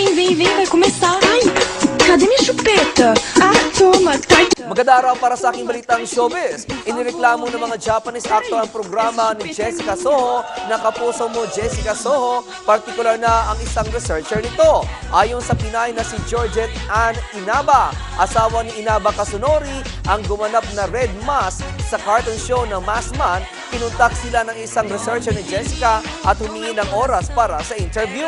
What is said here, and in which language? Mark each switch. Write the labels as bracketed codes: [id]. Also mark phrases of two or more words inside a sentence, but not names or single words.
[pt] vem, vai começar. Ai, cadê minha chupeta? Ah, toma, tá. [tl] Maganda araw para sa aking balitang showbiz. Inireklamo ng mga [en] Japanese actor [tl] ang programa ni Jessica Soho na Kapuso Mo Jessica Soho, partikular na ang isang researcher nito. Ayon sa Pinay na si Georgette Ann Inaba, asawa ni Inaba Kasunori, ang gumanap na Red Mask sa [en] cartoon show [tl] ng Maskman, kinontak sila ng isang researcher ni Jessica at humingi ng oras para sa interview.